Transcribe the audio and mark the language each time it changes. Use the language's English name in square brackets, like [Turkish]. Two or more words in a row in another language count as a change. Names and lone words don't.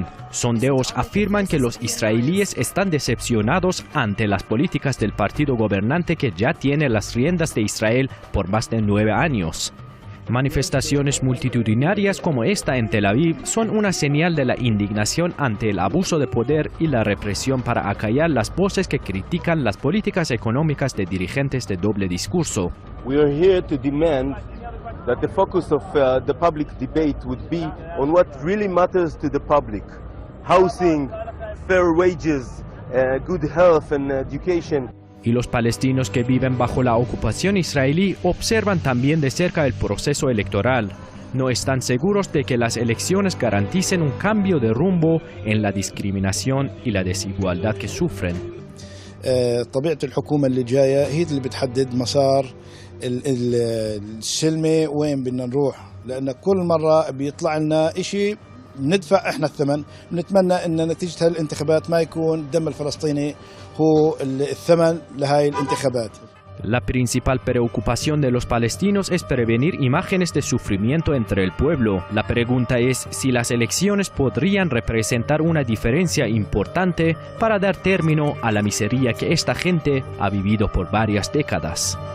[Spanish] Sondeos afirman que los israelíes están decepcionados ante las políticas del partido gobernante que ya tiene las riendas de Israel por más de 9 años. Manifestaciones multitudinarias como esta en Tel Aviv son una señal de la indignación ante el abuso de poder y la represión para acallar las voces que critican las políticas económicas de dirigentes de doble discurso. [English] We are here to demand that the focus of the public debate would be on what really matters to the public: housing, fair wages, good health and education. [Spanish] Y los palestinos que viven bajo la ocupación israelí observan también de cerca el proceso electoral. No están seguros de que las elecciones garanticen un cambio de rumbo en la discriminación y la desigualdad que sufren. [Arabic] طبيعة الحكومة اللي جاية هي اللي بتحدد مسار السلمة وين بدنا نروح، لأن كل مرة بيطلع لنا إشي ندفع احنا الثمن. نتمنى ان نتيجة هالانتخابات ما يكون الدم الفلسطيني هو الثمن لهاي الانتخابات. [Spanish] La principal preocupación de los palestinos es prevenir imágenes de sufrimiento entre el pueblo. La pregunta es si las elecciones podrían representar una diferencia importante para dar término a la miseria que esta gente ha vivido por varias décadas.